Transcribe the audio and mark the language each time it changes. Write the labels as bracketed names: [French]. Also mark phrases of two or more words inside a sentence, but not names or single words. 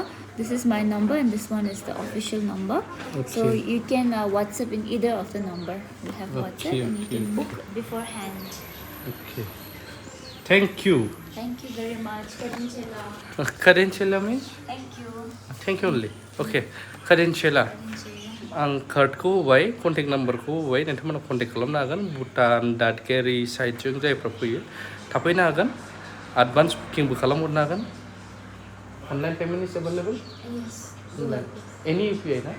[English] This is my number, and this one is the official number. So Okay. you can WhatsApp in either of the number. We have WhatsApp, Okay, and you okay, can okay. book beforehand. Okay. Thank you. Thank you very much, Kadinchela. Kadinchela means? Thank you. Thank you only. Okay. Kadinchela. [Bodo] आं कार्डखौ होबाय कन्टेक्ट नाम्बारखौ होबाय नोंथांमोना कन्टेक्ट खालामनो हागोन भुटान दादगारि साइडजों जायफ्रा फैयो थाफैनो हागोन एडभान्स बुकिंबो खालामहरनो हागोन [English] online payment is available Yes. any UPI ना